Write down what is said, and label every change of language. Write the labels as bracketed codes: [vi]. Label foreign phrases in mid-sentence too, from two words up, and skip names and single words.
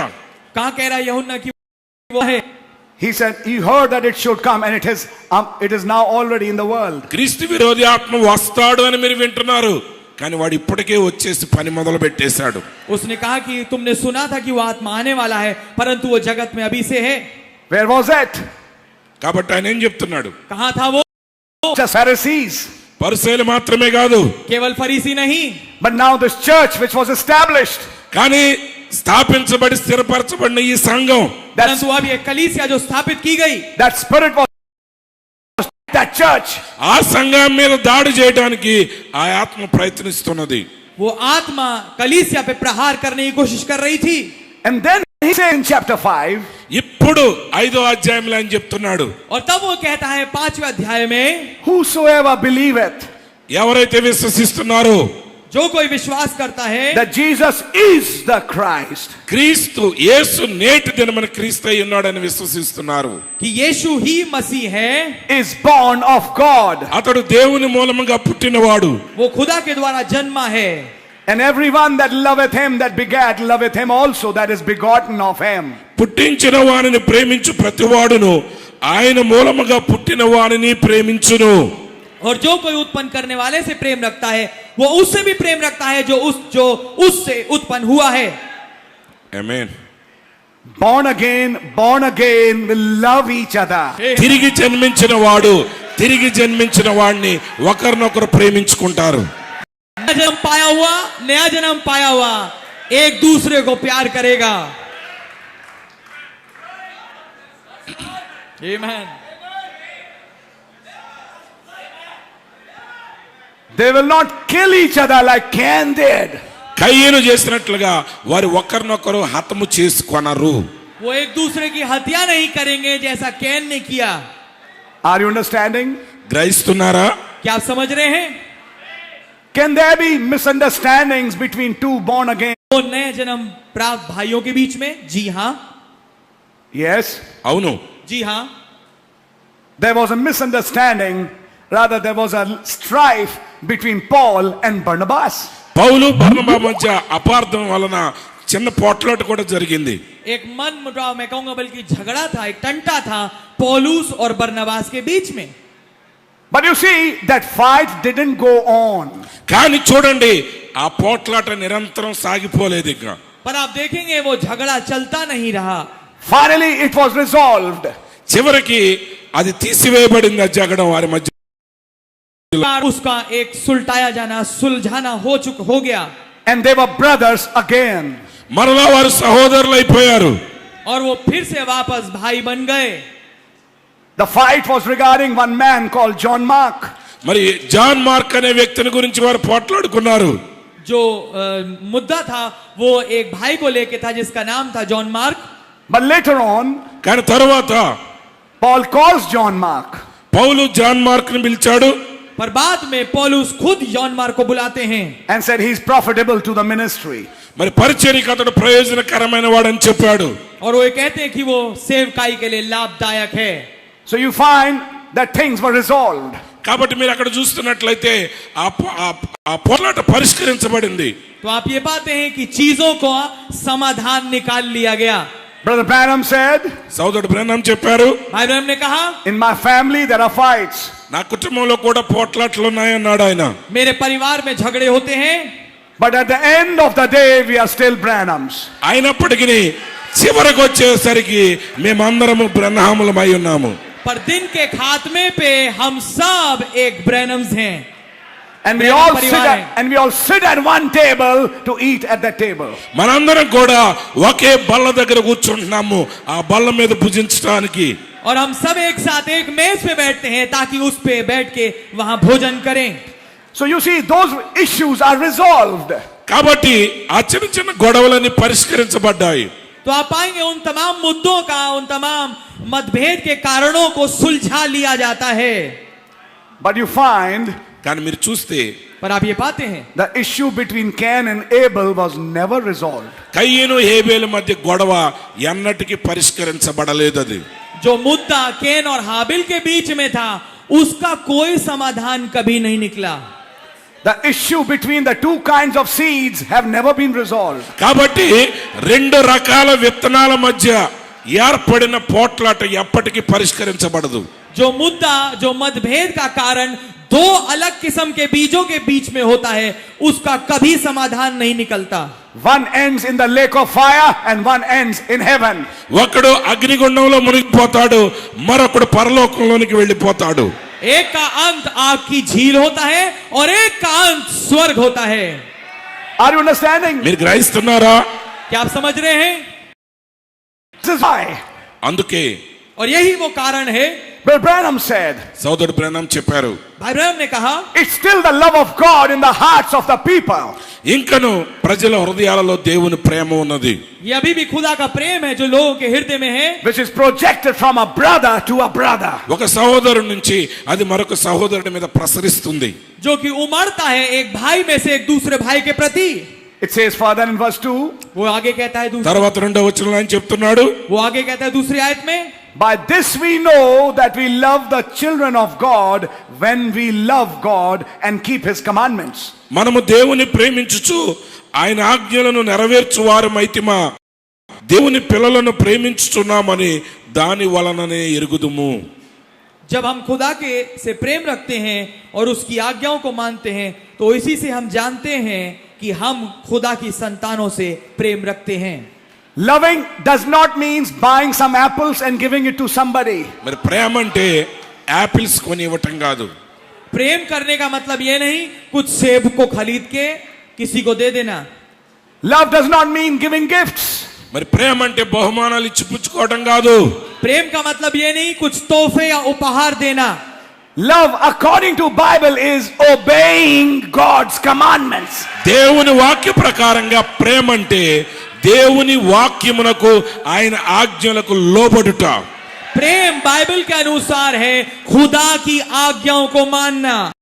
[hi] कहां कह रहा है यूहन्ना कि वो है? [en] He said he heard that it should come, and it is now already in the world. [te] క్రీస్తు విరోధి ఆత్మ వస్తాడు అని మీరు వింటున్నారు, కానీ వాడు ఇప్పటికే వచ్చేసి పని మొదలు పెట్టేశాడు. [hi] उसने कहा कि तुमने सुना था कि वो आत्मा आने वाला है, परंतु वो जगत में अभी से है। [en] Where was it? [te] కాబట్టి ఆయన ఏం చెప్తున్నాడు? [hi] कहां था वो? [en] Just Pharisees. [te] పరిసయ్యులు మాత్రమే కాదు, [hi] केवल फरीसी नहीं, [en] But now this church which was established, [te] కానీ స్థాపించబడి స్థిరపరచబడిన ఈ సంఘం, [hi] परंतु अब ये कलीसिया जो स्थापित की गई, [en] that spirit was that church. [te] ఆ సంఘం మీద దాడి చేయడానికి ఆ ఆత్మ ప్రయత్నిస్తున్నది. [hi] वो आत्मा कलीसिया पे प्रहार करने की कोशिश कर रही थी। [en] And then he said in chapter 5, [te] ఇప్పుడు 5వ అధ్యాయంలో ఆయన చెప్తున్నాడు, [hi] और तब वो कहता है 5वें अध्याय में, [en] whosoever believeth [te] ఎవరైతే విశ్వసిస్తున్నారో [hi] जो कोई विश्वास करता है [en] that Jesus is the Christ, [te] క్రీస్తు యేసు నేటి దినమున క్రీస్తు అయి ఉన్నాడని విశ్వసిస్తున్నారు, [hi] कि यीशु ही मसीह है, [en] is born of God. [te] అతడు దేవుని మూలముగా పుట్టినవాడు. [hi] वो खुदा के द्वारा जन्मा है। [en] And everyone that loveth him that begat loveth him also that is begotten of him. [te] పుట్టించిన వానిని ప్రేమించు ప్రతివాడును ఆయన మూలముగా పుట్టిన వానిని ప్రేమించును. [hi] और जो कोई उत्पन्न करने वाले से प्रेम रखता है वो उससे भी प्रेम रखता है जो उससे उत्पन्न हुआ है। [te] ఆమేన్. [en] Born again will love each other. [te] తిరిగి జన్మించిన వాడు తిరిగి జన్మించిన వాడిని ఒకరినొకరు ప్రేమించుకుంటారు. [hi] नया जन्म पाया हुआ एक दूसरे को प्यार करेगा। आमीन। [en] They will not kill each other like Cain did. [te] కయ్యను చేసినట్లుగా వారు ఒకరినొకరు హతము చేసుకొనరు. [hi] वो एक दूसरे की हत्या नहीं करेंगे जैसा कैन ने किया। [en] Are you understanding? [te] గ్రహిస్తున్నారా? [hi] क्या आप समझ रहे हैं? [en] Can there be misunderstandings between two born again? [hi] तो नए जन्म प्राप्त भाइयों के बीच में? जी हाँ, [en] Yes. [te] అవును. [hi] जी हाँ। [en] There was a misunderstanding, rather there was a strife between Paul and Barnabas. [te] పౌలు బర్నబా మధ్య అపార్థం వలన చిన్న పోట్లాట కూడా జరిగింది. [hi] एक मन मुटाव मैं कहूंगा बल्कि झगड़ा था, एक टंटा था पौलुस और बरनबास के बीच में। [en] But you see, that fight didn't go on. [te] కానీ చూడండి ఆ పోట్లాట నిరంతరం సాగిపోలేదు ఇంకా. [hi] पर आप देखेंगे वो झगड़ा चलता नहीं रहा. [en] Finally, it was resolved. [te] చివరికి అది తీసివేయబడింది ఆ జగడం వారి మధ్య. [hi] उसका एक सुलटाया जाना, सुलझाना हो गया. [en] And they were brothers again. [te] మరలా వారు సహోదరులు అయిపోయారు. [hi] और वो फिर से वापस भाई बन गए. [en] The fight was regarding one man called John Mark. [te] మరి జాన్ మార్క్ అనే వ్యక్తిని గురించి వారు పోట్లాడుకున్నారు. [hi] जो मुद्दा था वो एक भाई को लेके था जिसका नाम था जॉन मार्क. [en] But later on, [te] కానీ తరువాత [en] Paul calls John Mark. [te] పౌలు జాన్ మార్క్ ని పిలిచాడు. [hi] पर बाद में पौलुस खुद जॉन मार्क को बुलाते हैं [en] And said he's profitable to the ministry. [te] మరి పరిచర్యకు అతడు ప్రయోజనకరమైన వాడని చెప్పాడు. [hi] और वो ये कहते हैं कि वो सेवकाई के लिए लाभदायक है. [en] So you find that things were resolved. [te] కాబట్టి మీరు అక్కడ చూస్తున్నట్లయితే ఆ పోరాట పరిష్కరించబడింది. [hi] तो आप ये पाते हैं कि चीजों को समाधान निकाल लिया गया. [en] Brother Branham said, [te] సోదరుడు బ్రహ్మం చెప్పారు, [hi] भाई ब्रह्म ने कहा [en] in my family there are fights. [te] నా కుటుంబంలో కూడా పోట్లాట్లు ఉన్నాయన్నాడు ఆయన. [hi] मेरे परिवार में झगड़े होते हैं. [en] But at the end of the day we are still Branhams. [te] అయినప్పటికీ చివరికి వచ్చేసరికి మేమందరము బ్రహ్మములమై ఉన్నాము. [hi] पर दिन के खात्मे पे हम सब एक ब्रैनम्स हैं. [en] And we all sit at one table to eat at that table. [te] మనందరం కూడా ఒకే బల్ల దగ్గర కూర్చుంటున్నాము ఆ బల్ల మీద భుజించడానికి. [hi] और हम सब एक साथ एक मेज पे बैठते हैं ताकि उस पे बैठ के वहां भोजन करें. [en] So you see, those issues are resolved. [te] కాబట్టి ఆ చిన్న చిన్న గొడవలన్నీ పరిష్కరించబడ్డాయి. [hi] तो आप पाएंगे उन तमाम मुद्दों का, उन तमाम मतभेद के कारणों को सुलझा लिया जाता है. [en] But you find [te] కానీ మీరు చూస్తే [hi] पर आप ये पाते हैं [en] the issue between Cain and Abel was never resolved. [te] కయ్యను హేబేలు మధ్య గొడవ ఎన్నటికీ పరిష్కరించబడలేదు. అది [hi] जो मुद्दा केन और हाबिल के बीच में था उसका कोई समाधान कभी नहीं निकला. [en] The issue between the two kinds of seeds have never been resolved. [te] కాబట్టి రెండు రకాల విత్తనాల మధ్య ఏర్పడిన పోట్లాట ఎప్పటికీ పరిష్కరించబడదు. [hi] जो मुद्दा, जो मतभेद का कारण दो अलग किस्म के बीजों के बीच में होता है उसका कभी समाधान नहीं निकलता. [en] One ends in the lake of fire and one ends in heaven. [te] ఒకడు అగ్నిగుండంలో మునిగిపోతాడు, మరొకడు పరలోకంలోనికి వెళ్ళిపోతాడు. [hi] एक का अंत आग की झील होता है और एक का अंत स्वर्ग होता है. [en] Are you understanding? [te] మీరు గ్రహిస్తున్నారా? [hi] क्या आप समझ रहे हैं? [en] This is why [te] అందుకే [hi] और यही वो कारण है. [en] Brother Branham said, [te] సోదరుడు బ్రహ్మం చెప్పారు, [hi] भाई ब्रह्म ने कहा [en] it's still the love of God in the hearts of the people. [te] ఇంకను ప్రజల హృదయాలలో దేవుని ప్రేమ ఉన్నది. [hi] ये अभी भी खुदा का प्रेम है जो लोगों के हृदय में है, [en] Which is projected from a brother to a brother. [te] ఒక సహోదరుడి నుంచి అది మరొక సహోదరుడి మీద ప్రసరిస్తుంది. [hi] जो कि उमड़ता है एक भाई में से एक दूसरे भाई के प्रति. [en] It says further in verse 2, [hi] वो आगे कहता है [te] తర్వాత 2వ వచనంలో ఆయన చెప్తున్నాడు, [hi] वो आगे कहता है दूसरी आयत में, [en] by this we know that we love the children of God when we love God and keep his commandments. [te] మనము దేవుని ప్రేమించుచు ఆయన ఆజ్ఞలను నెరవేర్చు వారమైతిమా దేవుని పిల్లలను ప్రేమించుచున్నామని దాని వలననే ఎరుగుదుము. [hi] जब हम खुदा के से प्रेम रखते हैं और उसकी आज्ञाओं को मानते हैं तो इसी से हम जानते हैं कि हम खुदा की संतानों से प्रेम रखते हैं. [en] Loving does not mean buying some apples and giving it to somebody. [te] మరి ప్రేమ అంటే యాపిల్స్ కొని ఇవ్వటం కాదు. [hi] प्रेम करने का मतलब ये नहीं कुछ सेब को खरीद के किसी को दे देना. [en] Love does not mean giving gifts. [te] మరి ప్రేమ అంటే బహుమానాలు ఇచ్చి పుచ్చుకోవడం కాదు. [hi] प्रेम का मतलब ये नहीं कुछ तोहफे या उपहार देना. [en] Love according to Bible is obeying God's commandments. [te] దేవుని వాక్య ప్రకారంగా ప్రేమ అంటే దేవుని వాక్యమునకు ఆయన ఆజ్ఞలకు లోబడుట. [hi] प्रेम बाइबल के अनुसार है खुदा की आज्ञाओं को मानना.